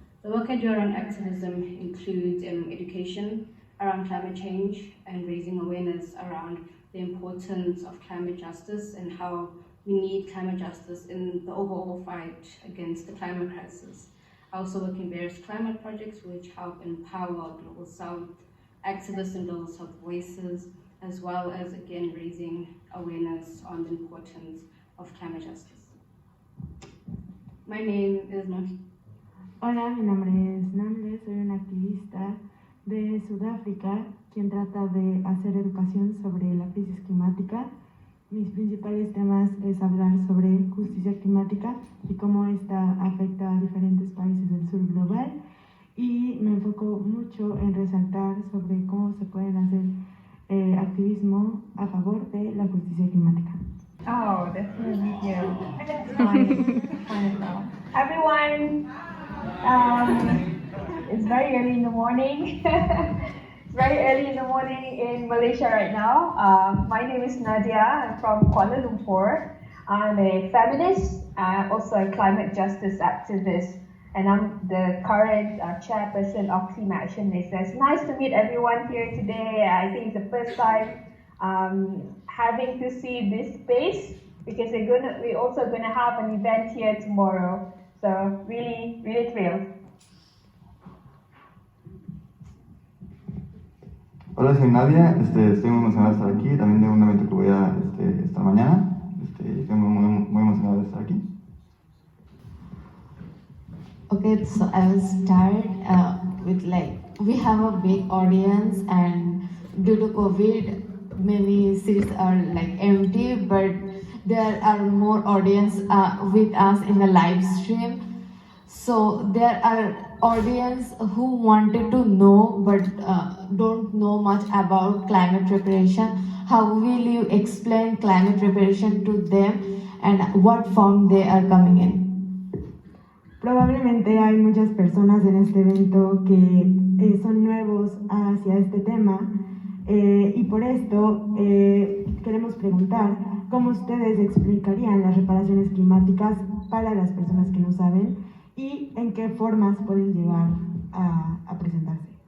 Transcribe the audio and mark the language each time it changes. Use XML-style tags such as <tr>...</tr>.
<en>The work I do around activism includes education around climate change and raising awareness around the importance of climate justice and how we need climate justice in the overall fight against the climate crisis. I also work in various climate projects which help empower Global South activists and Global South voices, as well as, again, raising awareness on the importance of climate justice. My name is Noki.</en> <es>Hola, mi nombre es Namle, soy una activista de Sudáfrica quien trata de hacer educación sobre la crisis climática. Mis principales temas es hablar sobre justicia climática y cómo esta afecta a diferentes países del sur global, y me enfoco mucho en resaltar sobre cómo se pueden hacer activismo a favor de la justicia climática.</es> <en>Oh, that's really cute. It's fine. Everyone, it's very early in the morning. It's very early in the morning in Malaysia right now. My name is Nadia. I'm from Kuala Lumpur. I'm a feminist, also a climate justice activist, and I'm the current chairperson of Climate Action Malaysia. It's nice to meet everyone here today. I think it's the first time having to see this space, because we're also gonna have an event here tomorrow. So really, really thrilled.</en> <es>Hola, soy Nadia, estoy muy emocionada de estar aquí, también de un evento que voy a esta mañana, estoy muy emocionada de estar aquí.</es> <en>Okay, so I will start with we have a big audience, and due to COVID, many seats are empty, but there are more audience with us in the live stream. So there are audience who wanted to know but don't know much about climate reparation. How will you explain climate reparation to them, and what form they are coming in?</en> <es>Probablemente hay muchas personas en este evento que son nuevos hacia este tema, y por esto queremos preguntar cómo ustedes explicarían las reparaciones climáticas para las personas que no saben y en qué formas pueden llegar a presentarse.</es>